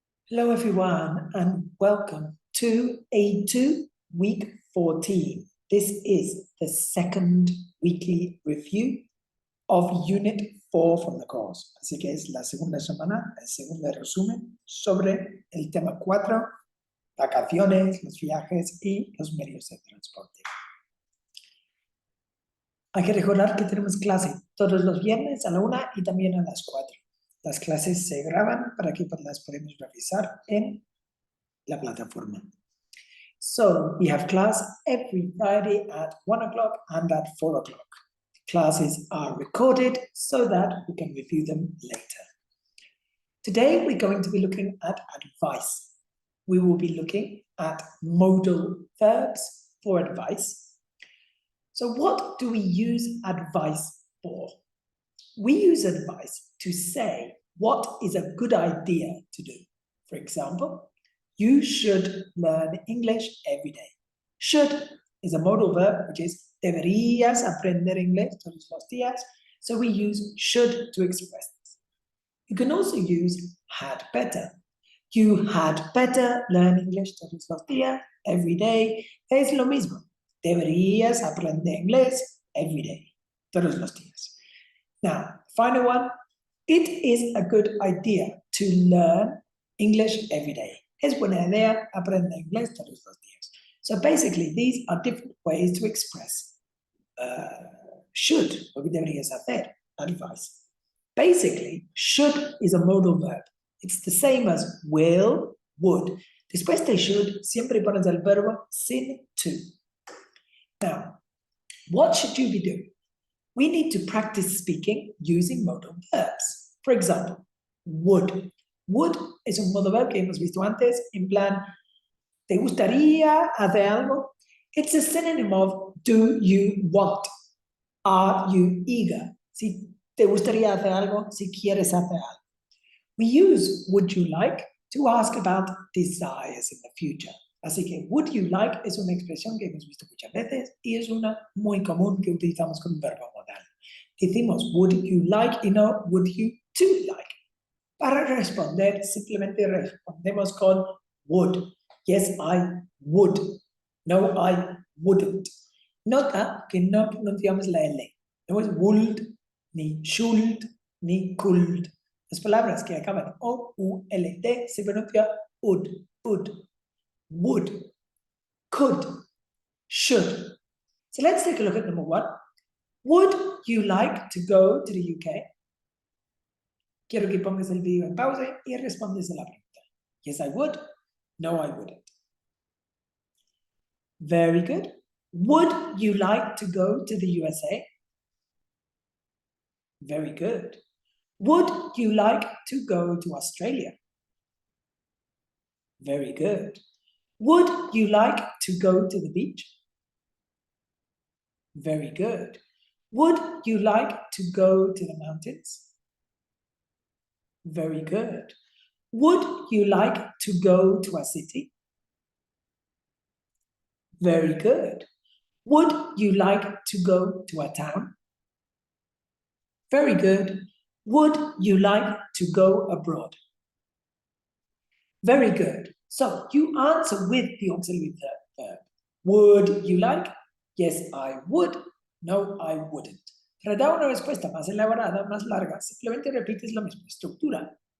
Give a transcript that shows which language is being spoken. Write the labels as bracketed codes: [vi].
[en] Hello everyone and welcome to A2 week 14. This is the second weekly review of unit 4 from the course. [es] Así que es la segunda semana, el segundo resumen sobre el tema 4, vacaciones, los viajes y los medios de transporte. Hay que recordar que tenemos clase todos los viernes a la 1 y también a las 4. Las clases se graban para que las podamos revisar en la plataforma. [en] So we have class every Friday at 1 o'clock and at 4 o'clock. Classes are recorded so that we can review them later. Today we're going to be looking at advice. We will be looking at modal verbs for advice. So what do we use advice for? We use advice to say what is a good idea to do. For example, you should learn English every day. Should is a modal verb, which is [es] deberías aprender inglés todos los días. [en] So we use should to express this. You can also use had better. You had better learn English todos los días, every day. [es] Es lo mismo. Deberías aprender inglés [en] every day, [es] todos los días. [en] Now, final one. It is a good idea to learn English every day. [es] Es buena idea aprender inglés todos los días. [en] So basically, these are different ways to express should, [es] lo que deberías hacer, [en] advice. Basically, should is a modal verb. It's the same as will, would. [es] Después de should, siempre pones el verbo sin to. [en] Now, what should you be doing? We need to practice speaking using modal verbs. For example, would. [es] Would es un modal verb que hemos visto antes, en plan, ¿te gustaría hacer algo? [en] It's a synonym of do you want? Are you eager? [es] Si te gustaría hacer algo, si quieres hacer algo. [en] We use would you like to ask about desires in the future. [es] Así que would you like es una expresión que hemos visto muchas veces y es una muy común que utilizamos con un verbo modal. Decimos would you like y no would you to like. Para responder, simplemente respondemos con would. [en] Yes, I would. No, I wouldn't. [es] Nota que no pronunciamos la L. No es would, ni should, ni could. Las palabras que acaban en O-U-L-T se pronuncia would, would, could, should. [en] So let's take a look at number 1. Would you like to go to the UK? [es] Quiero que pongas el video en pausa y respondes a la pregunta. [en] Yes, I would. No, I wouldn't. Very good. Would you like to go to the USA? Very good. Would you like to go to Australia? Very good. Would you like to go to the beach? Very good. Would you like to go to the mountains? Very good. Would you like to go to a city? Very good. Would you like to go to a town? Very good. Would you like to go abroad? Very good. So you answer with the auxiliary verb. Would you like? Yes, I would. No, I wouldn't. [es] Para dar una respuesta más elaborada, más larga, simplemente repites la misma estructura.